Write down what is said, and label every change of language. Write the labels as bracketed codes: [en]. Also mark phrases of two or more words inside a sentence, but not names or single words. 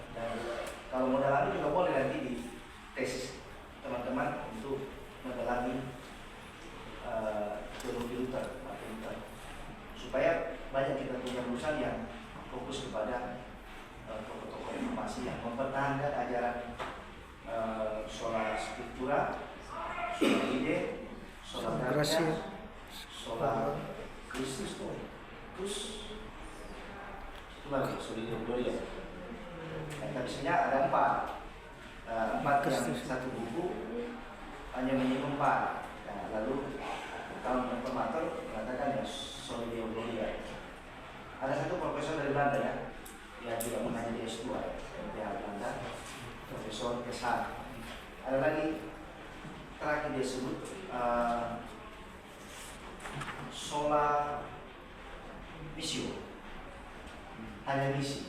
[id] Dan kalau mau dalami juga boleh nanti di tesis teman-teman untuk mendalami teologi Luther, supaya banyak kita punya lulusan yang fokus kepada tokoh-tokoh reformasi yang mempertahankan ajaran [la] sola scriptura, sola fide, sola gratia, sola Christus, [id] terus itu lagi [la] sola gloria. [id] Tapi sebenarnya ada 4 yang satu buku hanya menyinggung 4. Nah, lalu kalau reformator mengatakan ya [la] sola gloria. [id] Ada satu profesor dari Belanda ya, dia juga mengajar di S2 di Belanda, Profesor Kesar. Ada lagi terakhir dia sebut [la] sola missio, [id] hanya misi.